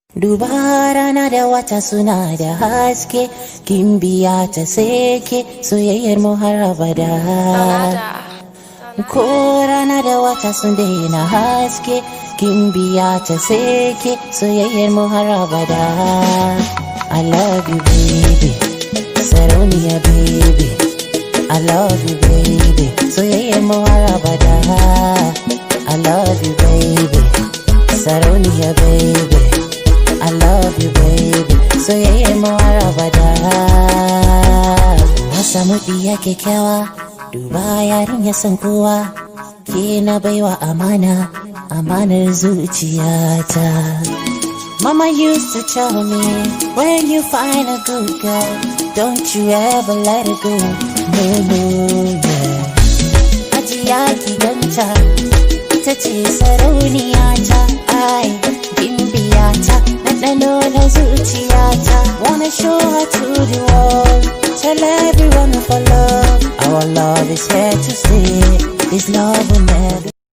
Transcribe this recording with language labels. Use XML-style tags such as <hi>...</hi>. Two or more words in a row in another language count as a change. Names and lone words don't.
<ha>Duba rana da wata suna da haske, kin biya ta seke, soyayyar mu har abada. Ko rana da wata sun daina haske, kin biya ta seke, soyayyar mu har abada.</ha> <en>I love you, baby. Sarauniya, baby. I love you, baby.</en> <ha>Soyayyar mu har abada.</ha> <en>I love you, baby. Sarauniya, baby. I love you, baby.</en> <ha>Soyayyar mu har abada. Na samu ɗiya kyakkyawa, duba yarinya son kowa. Ke na baiwa amana, amanar zuciyata.</ha> <en>Mama used to tell me, "When you find a good girl, don't you ever let her go." No, no, no.</en> <ha>Hajiya ki ganta, ita ce sarauniya ta, ai, gimbiya ta, ɗanɗano na zuciya ta.</ha> <en>Wanna show her to the world, tell everyone of our love. Our love is here to stay, this love will never</en>